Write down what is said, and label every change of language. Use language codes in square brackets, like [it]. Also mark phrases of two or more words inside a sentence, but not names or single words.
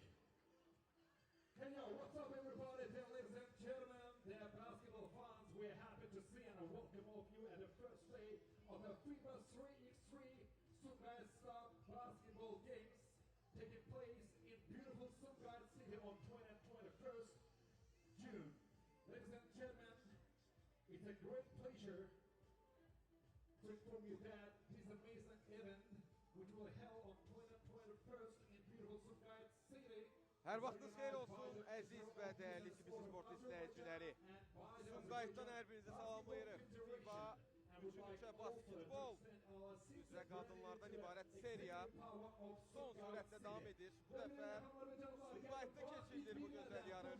[en] Hello, what's up everybody, ladies and gentlemen, the basketball fans, we're happy to see and welcome all of you at the first day of the FIBA 3x3 Sumgait Star Basketball Games taking place in beautiful Sumgait City on 20 and 21st June. Ladies and gentlemen, it's a great pleasure to inform you that this amazing event, which will be held on 20 and 21st in beautiful Sumgait City. [az] Hər vaxtınız xeyir olsun, əziz və dəyərli TV sport izləyiciləri. Sumgait'dan hər birinizi salamlayırıq. FIBA 3x3 basketbol üzrə qadınlardan ibarət seriya son sürətlə davam edir. Bu dəfə Sumgait'da keçirilir bu gözəl yarış.